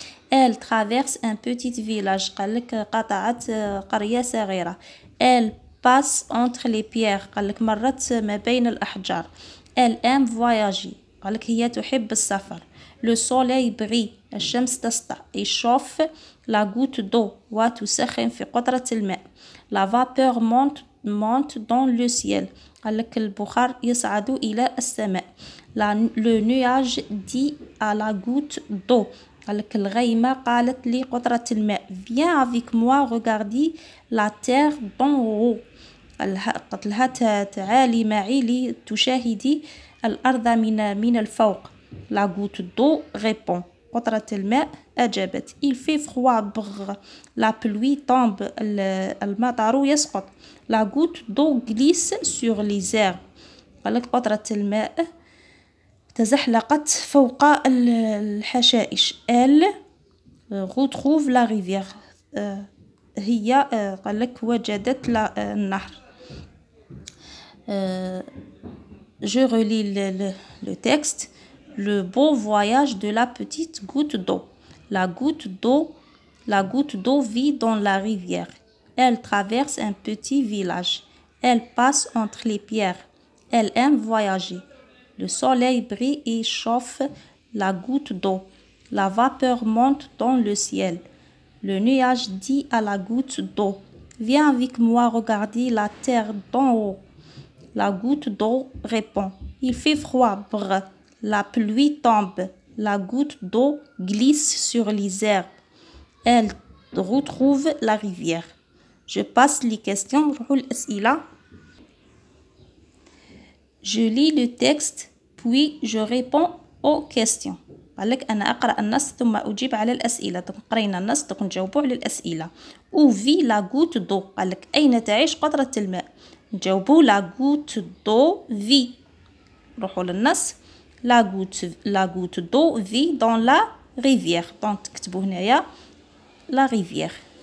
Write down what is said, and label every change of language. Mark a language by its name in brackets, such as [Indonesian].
[French] elle traverse un petit village. [Arabic] قال لك قطعت قرية صغيرة. [French] elle passe entre les pierres. [Arabic] قال لك مرت ما بين الأحجار. [French] elle aime voyager. [Arabic] قال لك هي تحب السفر. [French] le soleil brille. [Arabic] الشمس تسطع. [French] il chauffe la goutte d'eau. [Arabic] وتسخن في قطرة الماء. [French] la vapeur monte dans le ciel. [Arabic] قال لك البخار يصعد إلى السماء. [French] le nuage dit à la goutte d'eau. [Arabic] قال لك الغيمة قالت لي قطرة الماء. [French] viens avec moi regarder la terre d'en haut. [Arabic] قالت لها تعالي معي لتشاهدي الأرض من الفوق. [French] la goutte d'eau répond. [Arabic] قطرة الماء أجابت. [French] il fait froid brr. la pluie tombe. [Arabic] المطر يسقط. [French] la goutte d'eau glisse sur les herbes. [Arabic] قال لك قطرة الماء تزحلقت فوق الحشائش. [French] elle retrouve la rivière. [Arabic] هي قال لك وجدت النهر. [French] je relis le texte. le beau voyage de la petite goutte d'eau. la goutte d'eau vit dans la rivière. elle traverse un petit village. elle passe entre les pierres. elle aime voyager. le soleil brille et chauffe la goutte d'eau. la vapeur monte dans le ciel. le nuage dit à la goutte d'eau. viens avec moi regarder la terre d'en haut. la goutte d'eau répond. il fait froid brr. la pluie tombe. la goutte d'eau glisse sur les herbes. elle retrouve la rivière. je passe les questions. [Arabic] نروحوا الأسئلة. [French] je lis le texte puis je réponds aux questions. [Arabic] قال لك أنا أقرأ النص ثم أجيب على الأسئلة. قرينا النص نجاوبوا على الأسئلة. [French] où vit la goutte d'eau. [Arabic] قال لك أين تعيش قطرة الماء. نجاوبوا [French] la goutte d'eau vit. [Arabic] نروحوا للنص. [French] la goutte d'eau vit dans la rivière. donc [Arabic] تكتبوا هنايا [French] la rivière.